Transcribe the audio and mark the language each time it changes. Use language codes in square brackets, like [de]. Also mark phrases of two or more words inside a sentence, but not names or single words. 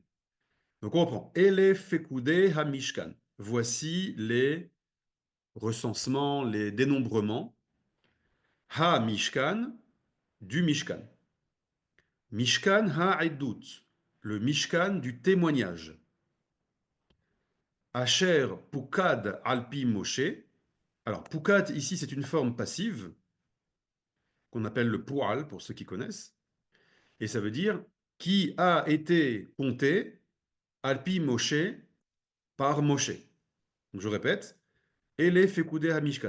[fr] Donc on reprend. [he] אלה פקודי המשכן. [fr] Voici les recensements, les dénombrements. [he] המשכן, du mishkan. משכן העדות, [fr] le mishkan du témoignage. [he] אשר פוקד על פי משה. [fr] Alors, pukad ici c'est une forme passive qu'on appelle le pual pour ceux qui connaissent. Et ça veut dire qui a été compté [he] על פי משה [fr] par Moshe. Donc, je répète, [he] אלה פקודי המשכן.